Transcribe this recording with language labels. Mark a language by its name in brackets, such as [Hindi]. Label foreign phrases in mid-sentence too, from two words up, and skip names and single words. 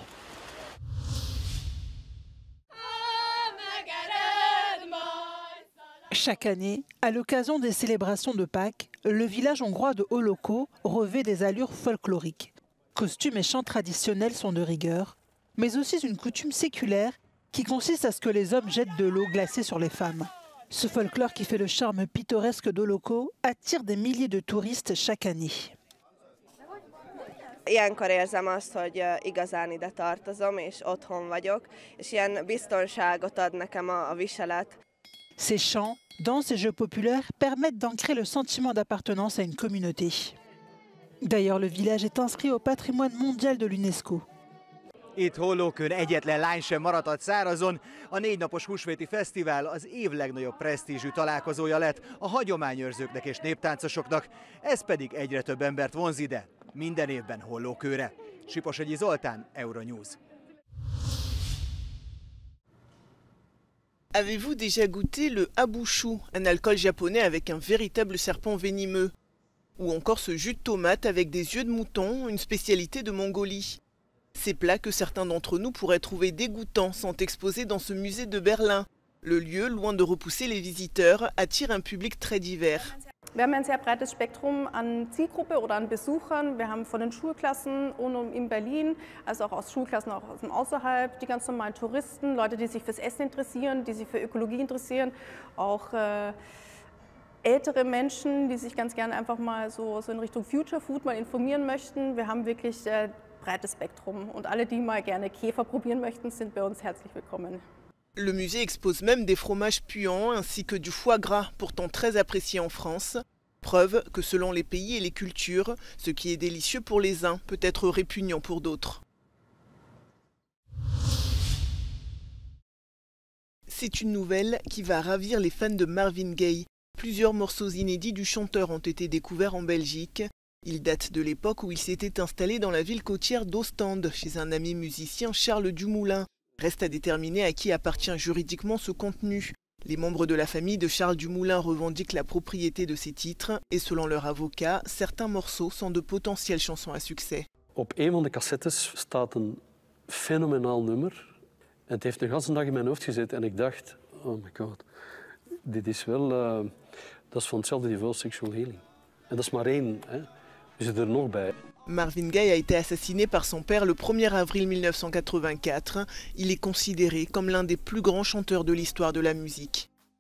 [French] Chaque année, à l'occasion des célébrations de Pâques, le village hongrois de Holoko revêt des allures folkloriques. Costumes et chants traditionnels sont de rigueur, mais aussi une coutume séculaire qui consiste à ce que les hommes jettent de l'eau glacée sur les femmes. Ce folklore qui fait le charme pittoresque d'Holoko attire des milliers de touristes chaque année. [Hungarian] Ilyenkor érzem azt, hogy igazán ide tartozom, és otthon vagyok, és ilyen biztonságot ad nekem a viselet. [French] Ces chants, danses et jeux populaires permettent d'ancrer le sentiment d'appartenance à une communauté. D'ailleurs, le village est inscrit au patrimoine mondial de l'UNESCO. [Hungarian] Itt Hollókön egyetlen lány sem maradhat szárazon. A 4 napos húsvéti fesztivál az év legnagyobb presztízsű találkozója lett a hagyományőrzőknek és néptáncosoknak, ez pedig egyre több embert vonz ide, minden évben Hollókőre. Siposegyi Zoltán, Euronews. [French] Avez-vous déjà goûté le abushu, un alcool japonais avec un véritable serpent venimeux? Ou encore ce jus de tomate avec des yeux de mouton, une spécialité de Mongolie? Ces plats que certains d'entre nous pourraient trouver dégoûtants sont exposés dans ce musée de Berlin. Le lieu, loin de repousser les visiteurs, attire un public très divers. [German] Wir haben ein sehr breites Spektrum an Zielgruppe oder an Besuchern. Wir haben von den Schulklassen in Berlin, also auch aus Schulklassen auch aus dem Außerhalb, die ganz normalen Touristen, Leute, die sich fürs Essen interessieren, die sich für Ökologie interessieren, auch ältere Menschen, die sich ganz gerne einfach mal so in Richtung [English] Future Food [German] mal informieren möchten. Wir haben wirklich breites Spektrum und alle, die mal gerne Käfer probieren möchten, sind bei uns herzlich willkommen. [French] Le musée expose même des fromages puants ainsi que du foie gras, pourtant très apprécié en France. Preuve que selon les pays et les cultures, ce qui est délicieux pour les uns peut être répugnant pour d'autres. C'est une nouvelle qui va ravir les fans de Marvin Gaye. Plusieurs morceaux inédits du chanteur ont été découverts en Belgique. Ils datent de l'époque où il s'était installé dans la ville côtière d'Ostende, chez un ami musicien, Charles Dumoulin. Reste à déterminer à qui appartient juridiquement ce contenu. Les membres de la famille de Charles Dumoulin revendiquent la propriété de ces titres et selon leur avocat, certains morceaux sont de potentielles chansons à succès. [Dutch] Op een van de cassettes staat een fenomenaal nummer. Het heeft een ganse dag in mijn hoofd gezeten en ik dacht, [English] oh my god, [Dutch] dit is wel, dat is van hetzelfde niveau Sexual Healing. En dat is maar één, hè. Je zit er nog bij. [French] Marvin Gaye a été assassiné par son père le 1er avril 1984. Il est considéré comme l'un des plus grands chanteurs de l'histoire de la musique.